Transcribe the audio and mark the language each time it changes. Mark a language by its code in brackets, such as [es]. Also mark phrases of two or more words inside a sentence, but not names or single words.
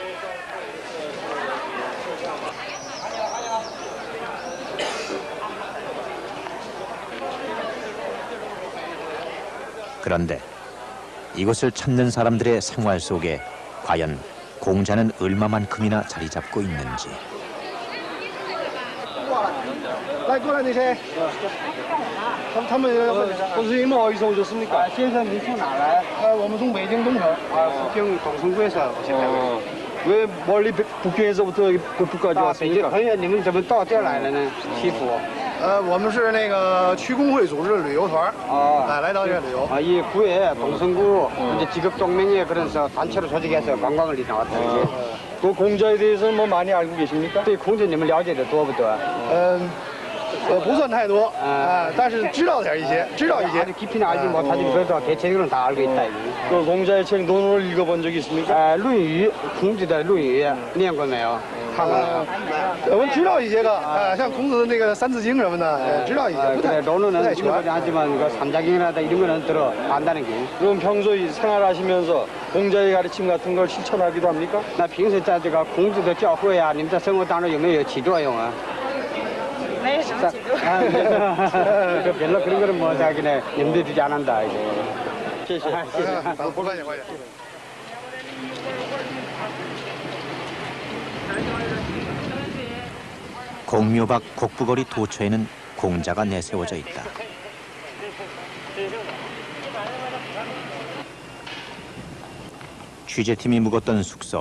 [ko] 그런데 이곳을 찾는 사람들의 생활 속에 과연 공자는 얼마만큼이나 자리 잡고 있는지. [zh] 来，过来那谁？他们不是因为好意思，我就是那个。先生，您从哪来？我们从北京东城。 [ko] 북경 동성구에서 오셨다고요? 왜 멀리 북경에서부터 북까지 왔습니까? [zh] 很远，你们怎么到这儿来了呢？西府。我们是那个区工会组织旅游团，来到这儿旅游。 [ko] 이 구에 동성구 이제 직업동맹회 그런 단체로 조직해서 관광을 나왔다. 그 공자에 대해서는 뭐 많이 알고 계십니까? [zh] 对孔子你们了解的多不多？不算太多，但是知道点一些，知道一些。 [ko] 아주 깊이는 알지 못하지만 그래도 대체적으로는 다 알고 있다. 그 공자의 책 논어를 읽어본 적이 있습니까? [zh] 论语，孔子的《论语》念过没有？他们，我们知道一些个啊，像孔子的那个《三字经》什么的，知道一些，不太 [ko] 논어는 [zh] 全。 [ko] 하지만 그 삼자경이라다 이런 거는 들어 안다는 게. 그럼 평소에 생활하시면서 공자의 가르침 같은 걸 실천하기도 합니까? [zh] 那平时在这个孔子的教诲啊，你们在生活当中有没有起作用啊？没有什么起作用。 [ko] 그 별로 그런 거는 뭐 자기네 염두에 두지 않는다 이제. [zh] 谢谢，不客气，不客气。 [ko] 공묘박 곡부거리 도처에는 공자가 내세워져 있다. 취재팀이 묵었던 숙소.